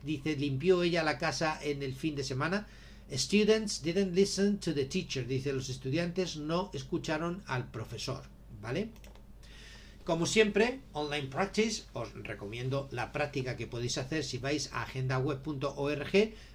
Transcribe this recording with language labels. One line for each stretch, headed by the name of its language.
Spanish: Dice, ¿limpió ella la casa en el fin de semana?
English: Students didn't listen to the teacher.
Spanish: Dice, los estudiantes no escucharon al profesor, ¿vale? Como siempre, Online Practice, os recomiendo la práctica que podéis hacer si vais a agendaweb.org.